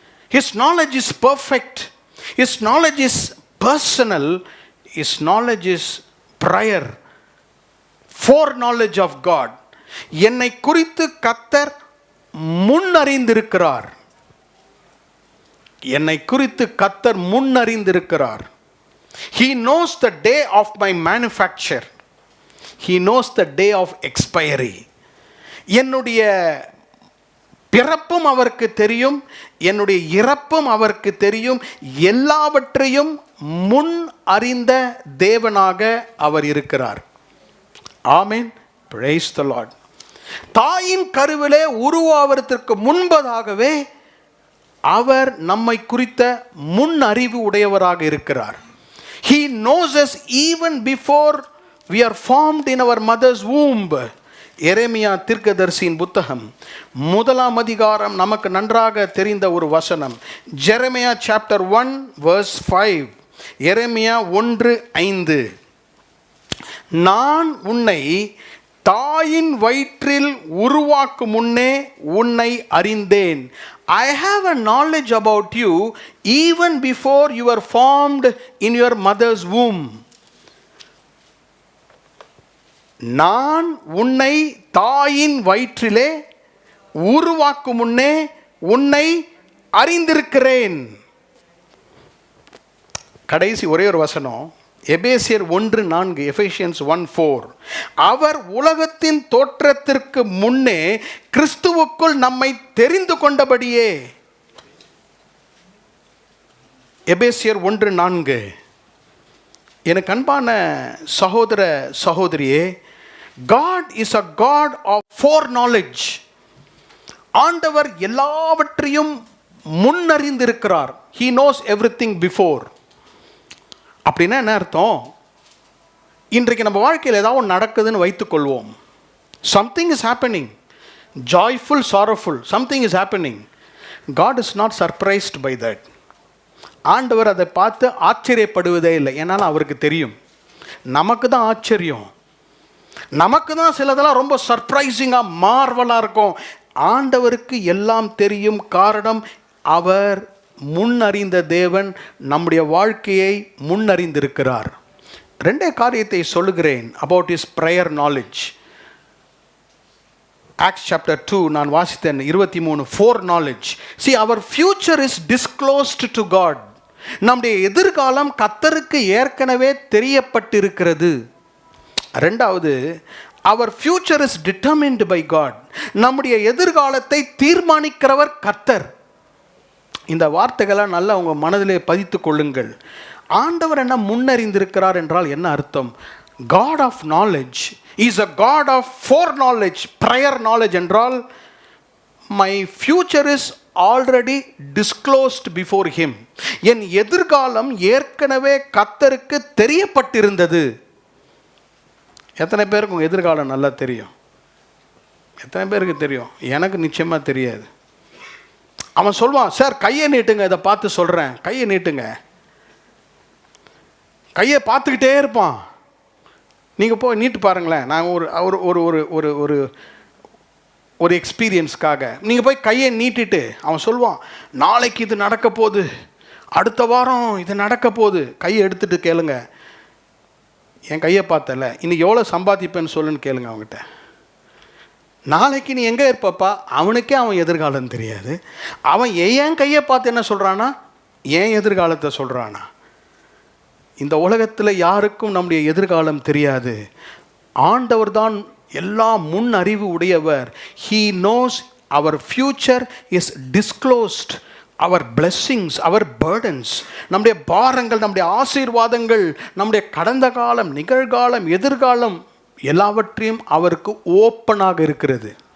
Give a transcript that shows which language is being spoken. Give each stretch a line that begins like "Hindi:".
English: His knowledge is perfect. His knowledge is personal. His knowledge is prior. Foreknowledge of God.
Tamil: என்னை குறித்து கர்த்தர் முன்னறிந்திருக்கிறார். என்னை குறித்து கர்த்தர் முன்னறிந்திருக்கிறார்.
English: He knows the day of my manufacture. He knows the day of expiry.
Tamil: என்னுடைய பிறப்பும் அவருக்கு தெரியும், என்னுடைய இறப்பும் அவருக்கு தெரியும். எல்லாவற்றையும் முன் அறிந்த தேவனாக அவர் இருக்கிறார். ஆமென். Praise the Lord. தாயின் கருவிலே உருவாவதற்கு முன்பதாகவே அவர் நம்மை குறித்த முன் அறிவு உடையவராக இருக்கிறார்.
English: He knows us even before we are formed in our mother's womb.
Tamil: எரேமியா தீர்க்கதரிசியின் புத்தகம் 1 அதிகாரம் நமக்கு நன்றாக தெரிந்த ஒரு வசனம்.
English: Jeremiah chapter 1 verse 5. எரேமியா 1:5.
Tamil: நான் உன்னை தாயின் வயிற்றில் உருவாக்கும் முன்னே உன்னை அறிந்தேன்.
English: I have a knowledge about you even before you were formed in your mother's womb.
Tamil: நான் உன்னை தாயின் வயிற்றிலே உருவாக்கும் முன்னே உன்னை அறிந்திருக்கிறேன். கடைசி ஒரே ஒரு வசனம், எபேசியர் 1:4, எபேசியன்ஸ் 1:4. அவர் உலகத்தின் தோற்றத்திற்கு முன்னே கிறிஸ்துவுக்குள் நம்மை தெரிந்து கொண்டபடியே. எபேசியர் 1:4. எனக்கு அன்பான சகோதர சகோதரியே,
English: God is a God of foreknowledge.
Tamil: ஆண்டவர் எல்லாவற்றையும் முன்னறிந்திருக்கிறார்.
English: He knows everything before.
Tamil: அப்படின்னா என்ன அர்த்தம்? இன்றைக்கு நம்ம வாழ்க்கையில் ஏதாவது ஒன்று நடக்குதுன்னு வைத்துக்கொள்வோம்.
English: Something is happening, joyful, sorrowful, something is happening. God is not surprised by that.
Tamil: ஆண்டவர் அதை பார்த்து ஆச்சரியப்படுவதே இல்லை. ஏன்னா அவருக்கு தெரியும். நமக்கு தான் ஆச்சரியம், நமக்கு தான் சிலதெல்லாம் ரொம்ப சர்ப்ரைசிங்காக மார்வலாக இருக்கும். ஆண்டவருக்கு எல்லாம் தெரியும். காரணம், அவர் முன்னறிந்த தேவன், நம்முடைய வாழ்க்கையை முன்னறிந்திருக்கிறார். 2 காரியத்தை சொல்லுகிறேன்
English: About is prior knowledge.
Tamil: Acts chapter 2 நான் வாசித்தேன் 23, four knowledge.
English: See, our future is disclosed to God.
Tamil: நம்முடைய எதிர்காலம் கர்த்தருக்கு ஏற்கனவே தெரியப்பட்டிருக்கிறது.
English: 2வது, our future is determined by God.
Tamil: நம்முடைய எதிர்காலத்தை தீர்மானிக்கிறவர் கர்த்தர். இந்த வார்த்தைகளை நல்லா உங்கள் மனதிலே பதித்து கொள்ளுங்கள். ஆண்டவர் என்ன முன்னறிந்திருக்கிறார் என்றால் என்ன அர்த்தம்?
English: God of knowledge is a God of foreknowledge. Prior knowledge
Tamil: என்றால்
English: my future is already disclosed before him.
Tamil: என் எதிர்காலம் ஏற்கனவே கர்த்தருக்கு தெரியப்பட்டிருந்தது. எத்தனை பேருக்கு உங்கள் எதிர்காலம் நல்லா தெரியும்? எத்தனை பேருக்கு தெரியும்? எனக்கு நிச்சயமாக தெரியாது. அவன் சொல்வான், சார் கையை நீட்டுங்க, இதை பார்த்து சொல்கிறேன், கையை நீட்டுங்க. கையை பார்த்துக்கிட்டே இருப்பான். நீங்கள் போய் நீட்டு பாருங்களேன். நான் ஒரு ஒரு ஒரு ஒரு ஒரு ஒரு எக்ஸ்பீரியன்ஸ்க்காக நீங்கள் போய் கையை நீட்டிட்டு அவன் சொல்வான், நாளைக்கு இது நடக்க போகுது, அடுத்த வாரம் இது நடக்க போகுது. கையை எடுத்துகிட்டு கேளுங்க, என் கையை பார்த்தல இன்னைக்கு எவ்வளோ சம்பாதிப்பேன்னு சொல்லுன்னு கேளுங்க அவங்ககிட்ட. நாளைக்கு நீ எங்கே இருப்பப்பா? அவனுக்கே அவன் எதிர்காலம் தெரியாது. அவன் என் கையை பார்த்து என்ன சொல்கிறானா? என் எதிர்காலத்தை சொல்கிறானா? இந்த உலகத்தில் யாருக்கும் நம்முடைய எதிர்காலம் தெரியாது. ஆண்டவர் தான் எல்லா முன் அறிவு உடையவர்.
English: He knows our future is disclosed. Our blessings, our burdens,
Tamil: நம்முடைய பாரங்கள், நம்முடைய ஆசீர்வாதங்கள், நம்முடைய கடந்த காலம், நிகழ்காலம், எதிர்காலம் எல்லாவற்றையும் அவருக்கு ஓப்பனாக இருக்கிறது.